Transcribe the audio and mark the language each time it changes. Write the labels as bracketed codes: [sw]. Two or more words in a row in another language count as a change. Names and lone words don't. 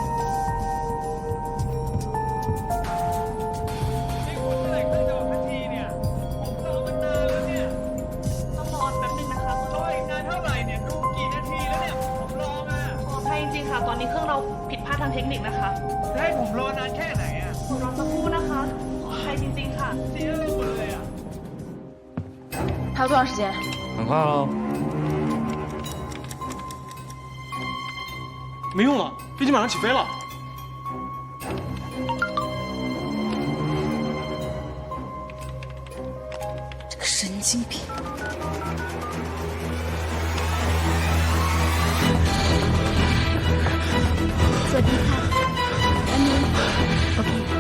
[th] ต้องรอแป๊บนึงนะคะรออีกนานเท่าไหร่เนี่ยดูกี่นาทีแล้วเนี่ยผมรอมาขออภัยจริงๆค่ะ ตอนนี้เครื่องเราผิดพลาดทางเทคนิคนะคะจะให้ผมรอนานแค่ไหนอ่ะรอสักครู่นะคะขออภัยจริงๆค่ะเสียไปหมดเลยอ่ะ [zh] 还有多长时间？很快喽。没用了，飞机马上起飞了。这个神经病！ [th] สวัสดีค่ะอันนี้โอเค